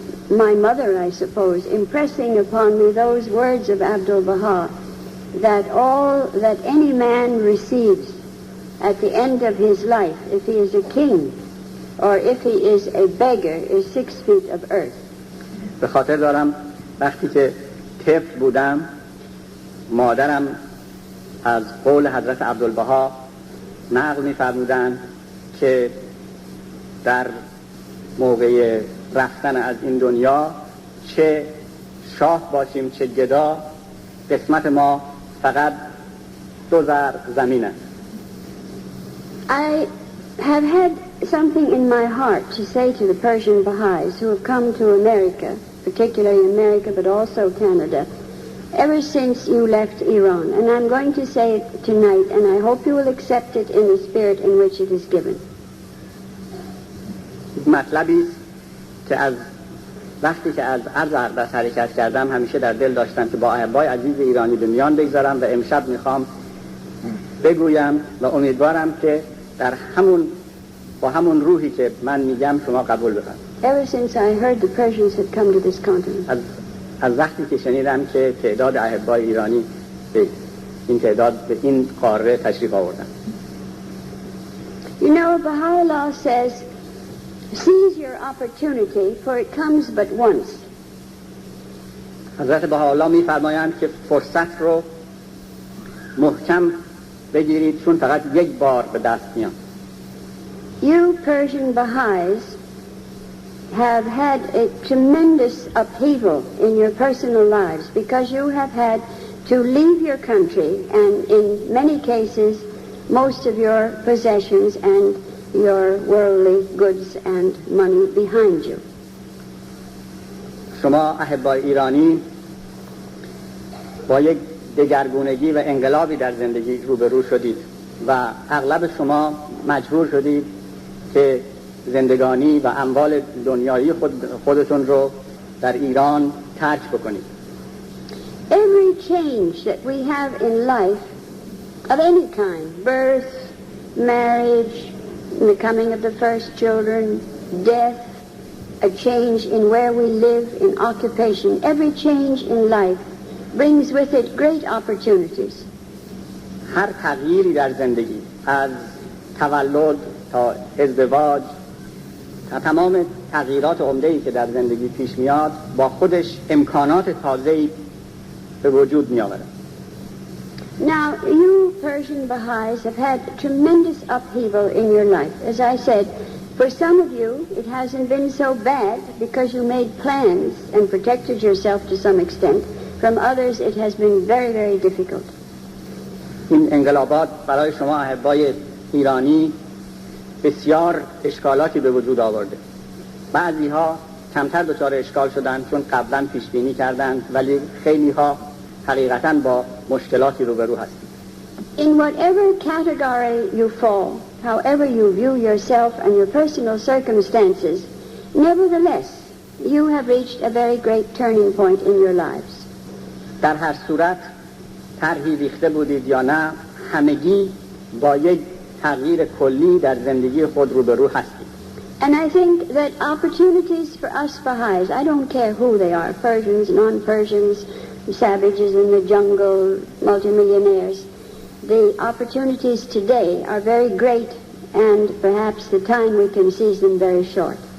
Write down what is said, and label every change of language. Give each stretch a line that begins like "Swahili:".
English: my mother, I suppose, impressing upon me those words of Abdul-Baha, that all that any man receives at the end of his life, if he is a king or if he is a beggar, is 6 feet of earth.
Persian: به خاطر دارم وقتی که طفل بودم مادرم از قول حضرت عبدالبها نقل می‌فرمودند که در موقع رفتن از این دنیا چه شاه باشیم چه گدا قسمت ما فقط 2 ذر زمین است.
English: I have had something in my heart to say to the Persian Baha'is who have come to America, particularly America but also Canada, ever since you left Iran. And I'm going to say it tonight, and I hope you will accept it in the spirit in which it is given.
Persian: مطلبی که از وقتی که از عرض اقدس حرکت کردم همیشه در دل داشتم که با احبای عزیز ایرانی به میان بگذارم و امشب میخوام بگویم و امیدوارم که در با همون روحی که من میگم شما قبول بفرمایید.
English: Ever since I heard the Persians had come to this continent.
Persian: از وقتی که شنیدم که تعداد احبای ایرانی به این تعداد به این قاره تشریف آوردن.
English: You know, Baha'u'llah says, seize your opportunity, for it comes but once.
Persian: حضرت بهاءالله می‌فرمایند که فرصت رو محکم بگیرید چون فقط یک بار به دست میاد.
English: You Persian Baha'is have had a tremendous upheaval in your personal lives because you have had to leave your country and in many cases most of your possessions and your worldly goods and money behind you.
Persian: شما احبای ایرانی با یک دگرگونگی و انقلابی در زندگی روبرو شدید و اغلب شما مجبور شدید که زندگانی و اموال دنیایی خودتون رو در ایران ترک بکنید.
English: Every change that we have in life of any kind, birth, marriage, the coming of the first children, death, a change in where we live, in occupation, every change in life brings with it great opportunities.
Persian: هر تغییری در زندگی از تولد تا ازدواج تا تمام تغییرات عمده‌ای که در زندگی پیش میاد با خودش امکانات تازه‌ای به وجود می‌آورد.
English: Now, you Persian Baha'is have had tremendous upheaval in your life. As I said, for some of you it hasn't been so bad because you made plans and protected yourself to some extent. From others it has been very, very difficult.
Persian: این انقلابات برای شما احبای ایرانی بسیار اشکالاتی به وجود آورده. بعضی ها کمتر دچار اشکال شدند چون قبلا پیش بینی کردند ولی خیلی ها حقیقتاً با مشکلاتی روبرو هستید.
English: In whatever category you fall, however you view yourself and your personal circumstances, nevertheless, you have reached a very great turning point in your lives.
Persian: در هر صورت طرحی ریخته بودید یا نه همگی با یک تغییر کلی در زندگی خود روبرو هستید.
English: And I think that opportunities for us Baha'is, I don't care who they are, Persians, non-Persians, savages in the jungle, multimillionaires, the opportunities today are very great and perhaps the time we can seize them very short.